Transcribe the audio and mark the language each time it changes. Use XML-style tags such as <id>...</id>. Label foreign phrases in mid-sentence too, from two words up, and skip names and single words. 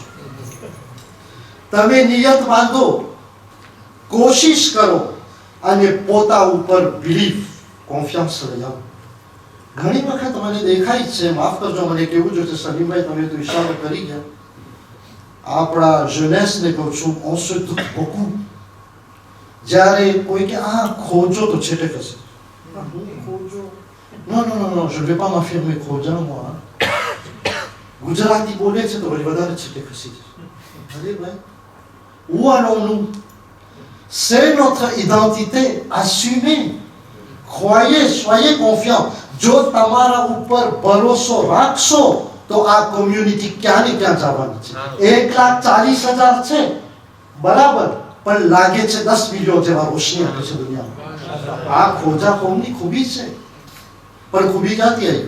<gu>તમે નિયત બાંધો, કોશિશ કરો અને પોતા ઉપર</gu> <en>belief confidence</en> <gu>લઈ આવો. ઘણી વખત મને દેખાય છે, માફ કરજો મને કેવું જોઈએ સલીમભાઈ તમે તો ઇશારો કરી ગયા, આપણા જેનેસને કહું છું</gu> <fr>on se doute beaucoup.</fr> <gu>જ્યારે કોઈ કે આ ખોજો તો છેટે કશે,</gu> <fr>non non non non je ne vais pas m'affirmer ખોજા moi.</fr> <gu>ગુજરાતી બોલે છે તો વળી વધારે છેટે ખસી જશે. અરે ભાઈ,</gu> <fr>où allons-nous? C'est notre identité, assumée. Croyez, soyez confiants.</fr> <gu>જો તમારા ઉપર ભરોસો રાખશો તો આ કોમ્યુનિટી ક્યાં ને ક્યાં જવાની છે. 1,40,000 છે બરાબર, પણ લાગે છે 10 મિલિયન જેવા રોશની આપે છે દુનિયામાં. આ ખોજા કોમની ખૂબી છે, પણ ખૂબી ક્યાંથી આવી?</gu>